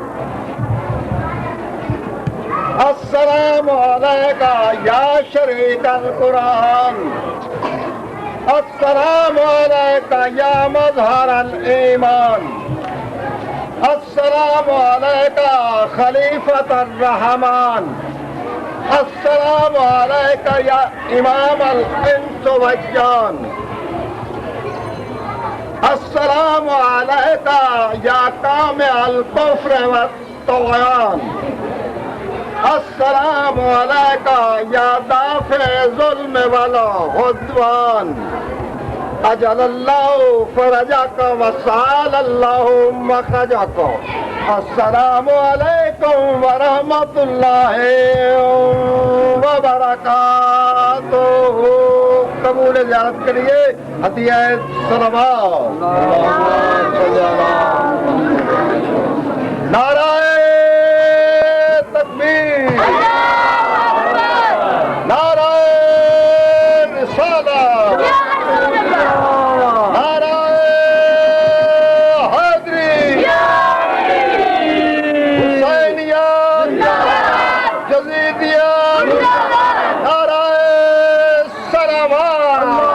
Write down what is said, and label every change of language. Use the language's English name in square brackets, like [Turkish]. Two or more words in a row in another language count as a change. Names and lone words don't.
[Arabic] السلام عليك يا شريك القرآن، السلام عليك يا مظهر الإيمان، السلام عليك خليفة الرحمن، السلام عليك يا إمام الإنس والجان, السلام عليك يا كامل كفر وطغيان، السلام عليك يا دافع الظلم والعدوان. عجل الله فرجك وسهل الله مخرجك. السلام عليكم ورحمة الله وبركاته. [Urdu] قبول زیارت کے لیے ہدیہ صلوات. نعرۂ تکبیر، نعرۂ رسالت، نعرۂ حیدری، حسینیت، جزیدیت، نعرۂ صلوات.